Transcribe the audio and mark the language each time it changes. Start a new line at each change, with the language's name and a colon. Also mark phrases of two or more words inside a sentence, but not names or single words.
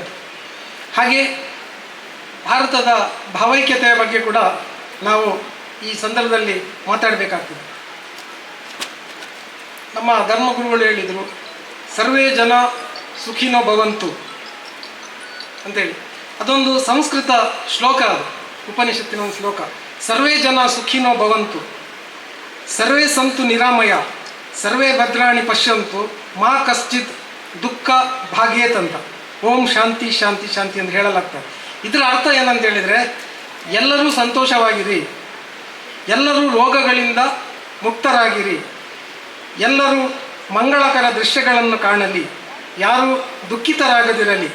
Kannada: ಹಾಗೆ ಭಾರತದ ಭಾವೈಕ್ಯತೆಯ ಬಗ್ಗೆ ಕೂಡ ನಾವು ಈ ಸಂದರ್ಭದಲ್ಲಿ ಮಾತಾಡಬೇಕಾಗ್ತದೆ. ನಮ್ಮ ಧರ್ಮಗುರುಗಳು ಹೇಳಿದರು,
Sanskrit: ಸರ್ವೇ ಜನ ಸುಖಿನೋ ಭವಂತು
Kannada: ಅಂತೇಳಿ. ಅದೊಂದು ಸಂಸ್ಕೃತ ಶ್ಲೋಕ, ಅದು ಉಪನಿಷತ್ತಿನ ಒಂದು ಶ್ಲೋಕ.
Sanskrit: ಸರ್ವೇ ಜನ ಸುಖಿನೋ ಭವಂತು, ಸರ್ವೇ ಸಂತು ನಿರಾಮಯ, ಸರ್ವೇ ಭದ್ರಾಣಿ ಪಶ್ಯಂತು, ಮಾ ಕಶ್ಚಿತ್ ದುಃಖ ಭಾಗ್ಯೇತ್ ಅಂತ. ಓಂ ಶಾಂತಿ ಶಾಂತಿ ಶಾಂತಿ
Kannada: ಅಂತ ಹೇಳಲಾಗ್ತದೆ. ಇದರ ಅರ್ಥ ಏನಂತ ಹೇಳಿದರೆ, ಎಲ್ಲರೂ ಸಂತೋಷವಾಗಿರಿ, ಎಲ್ಲರೂ ರೋಗಗಳಿಂದ ಮುಕ್ತರಾಗಿರಿ, ಎಲ್ಲರೂ ಮಂಗಳಕರ ದೃಶ್ಯಗಳನ್ನು ಕಾಣಲಿ, ಯಾರೂ ದುಃಖಿತರಾಗದಿರಲಿ.